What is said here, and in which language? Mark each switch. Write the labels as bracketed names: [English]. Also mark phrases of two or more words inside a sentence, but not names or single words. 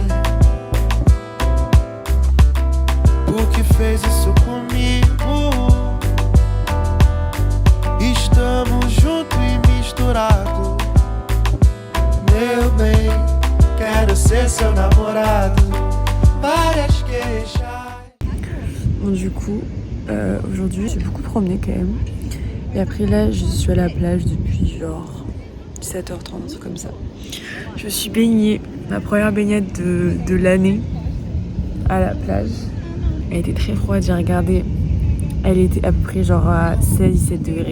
[Portuguese] O que fez isso comigo? Estamos juntos e misturados. Meu bem, quero ser seu namorado. Várias queixas. [French] Bon, du coup, aujourd'hui j'ai beaucoup promené quand même. Et après là, je suis à la plage depuis genre 17h30, un truc comme ça. Je me suis baignée, ma première baignade de l'année à la plage. Elle était très froide, j'ai regardé. Elle était à peu près genre à 16-17 degrés.